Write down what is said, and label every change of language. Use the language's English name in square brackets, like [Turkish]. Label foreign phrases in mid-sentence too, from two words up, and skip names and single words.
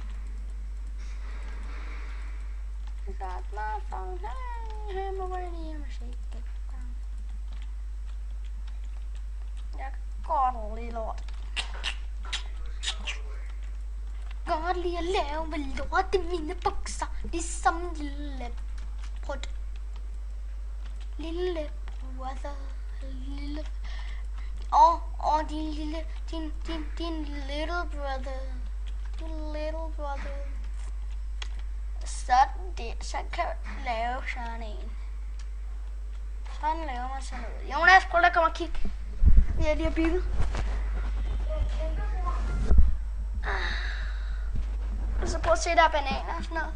[English] Got my phone, hey, I'm already in my shake it down. [Danish] Jeg kan godt lide lort. Godt lide at lave med lort i mine bukser, ligesom lille brud. Lille brother, lille... din [English] little brother. [Danish] Din [English] little brother. [Danish] Sådan der, så kan jeg lave sådan en. Sådan laver man sådan noget. Jonas, prøv at komme og kigge. Det jeg lige har bygget. Og så prøv at se, der er bananer og sådan noget.